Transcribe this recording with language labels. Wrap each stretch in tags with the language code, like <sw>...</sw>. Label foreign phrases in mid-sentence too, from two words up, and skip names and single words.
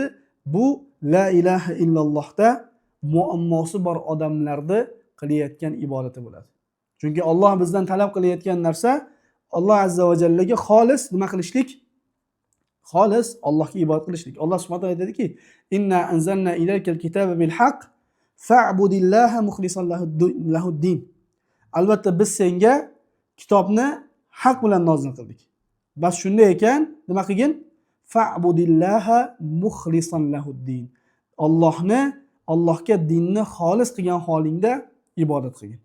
<uz>Bu</uz> <ar>لا إله إلا الله</ar> <uz>muammosi bor odamlarni qilayotgan ibodati bo'ladi. Chunki Alloh bizdan talab qilayotgan narsa</uz> <ar>الله عز وجل</ar> <uz>xolis nima qilishlik? Xolis Allohga ibodat qilishlik.</uz> <ar>الله سبحانه وتعالى</ar> <uz>aytadiki:</uz> <ar>"إنا أنزلنا إليك الكتاب بالحق فاعبد الله مخلصا له الدين."</ar> <uz>Albatta biz senga kitobni haq bilan nozil qildik. Bas shunday ekan, nima qilgin?</uz> <ar>فاعبد الله مخلصا له الدين.</ar> <uz>Allohga dinni xolis qilgan holingda ibodat qilgin.</uz>